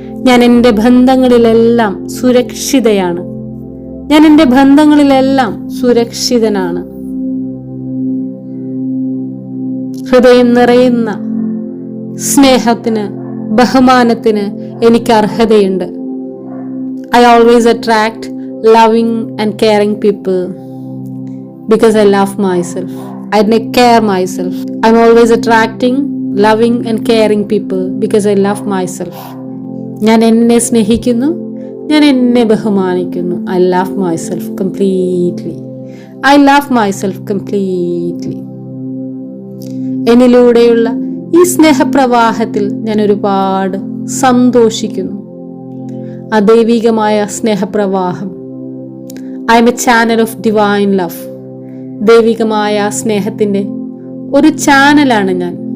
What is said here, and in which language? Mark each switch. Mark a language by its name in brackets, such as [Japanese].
[Malayalam] ഞാൻ എൻ്റെ ബന്ധങ്ങളിലെല്ലാം സുരക്ഷിതയാണ്. ഞാൻ എൻ്റെ ബന്ധങ്ങളിലെല്ലാം സുരക്ഷിതനാണ്. ഹൃദയം നിറയുന്ന സ്നേഹത്തിന്, ബഹുമാനത്തിന് എനിക്ക് അർഹതയുണ്ട്. [English] I always attract loving and caring people because I love myself. I care myself. I'm always attracting loving and caring people because I love myself. [Malayalam] ഞാൻ എന്നെ സ്നേഹിക്കുന്നു, ഞാൻ എന്നെ ബഹുമാനിക്കുന്നു. [English] I love myself completely. I love myself completely. [Malayalam] എന്നിലൂടെയുള്ള ഈ സ്നേഹപ്രവാഹത്തിൽ ഞാൻ ഒരുപാട് സന്തോഷിക്കുന്നു. ദൈവികമായ സ്നേഹപ്രവാഹം. [English] I am a channel of divine love. [Malayalam] ദൈവികമായ സ്നേഹത്തിൻ്റെ ഒരു ചാനലാണ് ഞാൻ.